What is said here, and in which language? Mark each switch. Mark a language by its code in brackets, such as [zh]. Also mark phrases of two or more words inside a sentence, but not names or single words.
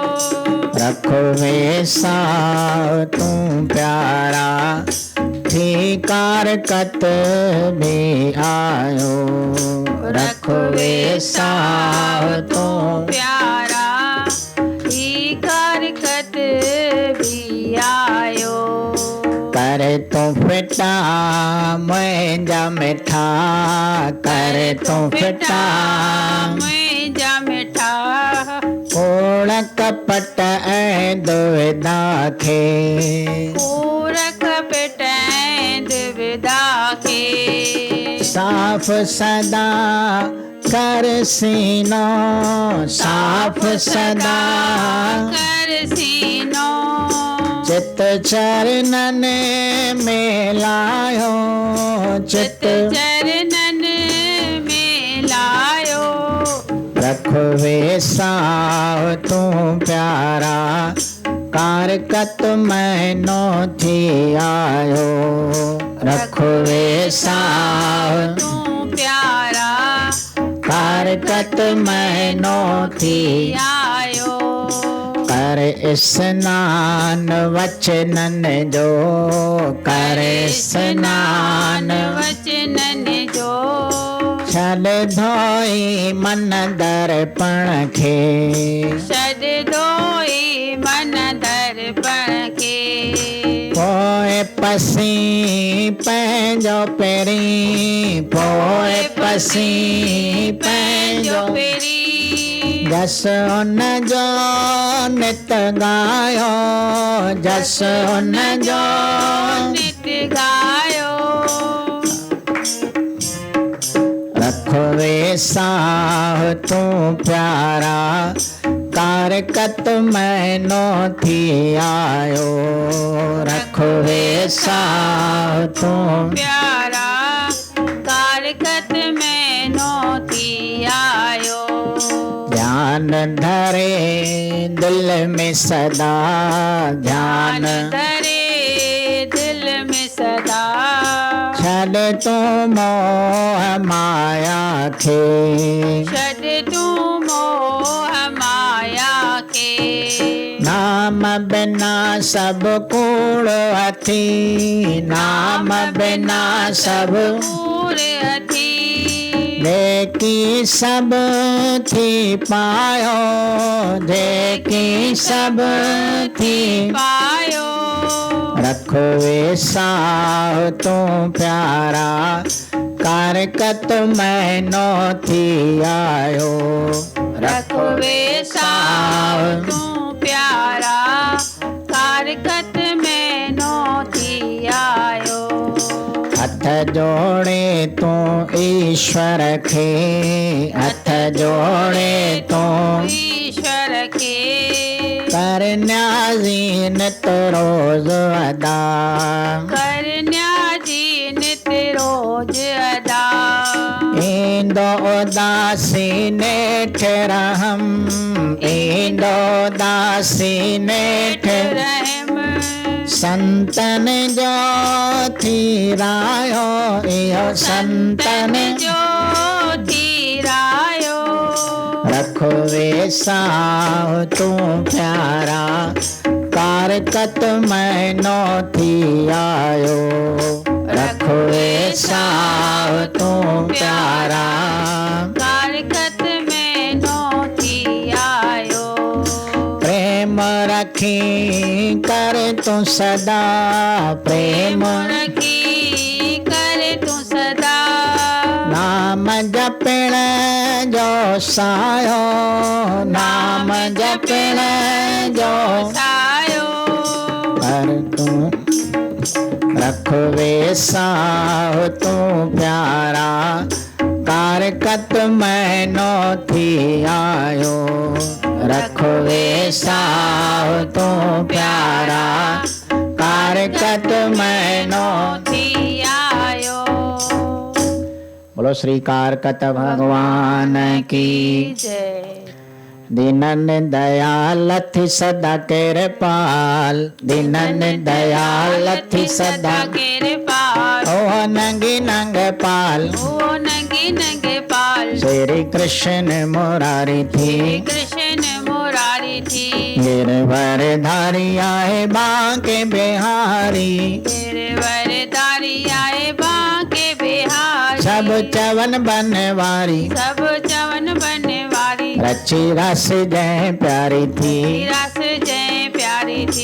[sd] रखवे साह तू प्यारा, थी कारकत भी आयो। रखवे साह तू प्यारा, ही कारकत भी आयो। कर तू फिटा मुंहिंजा मिठा, कर तू फिटा मुंहिंजा मिठा। कोड़ कपट ऐं दुविधा खे, पूर कपट ऐं दुविधा खे। साफ सदा कर सीनो, साफ सदा कर सीनो। चित चरणन में लायो, चित चरणन में लायो। रखवे साह तू प्यारा, कारकत मैनो थी आयो। रखवे साह तू प्यारा, कारकत मैनो थी आयो। कर स्नान वचनन जो, कर स्नान वचनन जो। छल धोई मन दर्पण खे, छॾ धोई मन दर्पण खे। पोइ पसी पंहिंजो पेरी, पोइ पसी पंहिंजो पेरी। जस उन जो नित गायो, जस उन जो नित गायो। रखवे साह तू प्यारा, कारकत मैनो थी आयो। रखवे साह तू प्यारा, कारकत मैनो थी आयो। ध्यान धरे दिल में सदा, ध्यान धरे दिल में सदा। छड़ तू मोह माया खे, छॾ तू मोह माया के। नाम बिना सब कूड़ हथी, नाम बिना सब कूड़ हथी। जेकी सब थी पायो, जेकी सब थी पायो। रखवे साह तू प्यारा, कारकत मैनो थी आयो। रखवे साह तू प्यारा, कारकत मैनो थी आयो। हथ जोड़े तू ईश्वर खे, हथ जोड़े तू ईश्वर के। कर न्याज़ी नित रोज अदा, कर न्याज़ी नित रोज अदा। ईंदो उदासी नेठ रहम, ईंदो उदासी नेठ रहम। संतन जो थी रायो, इहो संतन जो थी रायो। रखवे साह तू प्यारा, कारकत मैनो थी आयो। रखवे साह तू प्यारा, कारकत मैनो थी आयो। प्रेम रखी कर तू सदा, प्रेम रखी जपिण जो सायो, नाम जपिण जो सायो। पर तू रखवे साहो तू प्यारा, कारकत मैनो थी आयो। रखवे साहो तू प्यारा, कारकत मैनो थी आयो। [hi] बोलो श्री कारकत भगवान की। जय। [sd] दीनन दयाल थी सदा कृपाल, दीनन दयाल थी सदा कृपाल। ओ नंगी नंग पाल, ओ नंगे नंगे पाल। श्री कृष्ण मुरारी थी, कृष्ण मुरारी थी। गिरवर धारी आए बांके बिहारी, गिरवरधारी आए बांके बिहारी। सब चवन बनवारी, सब चवन बनवारी। रची रस जय प्यारी थी। रस जय प्यारी थी।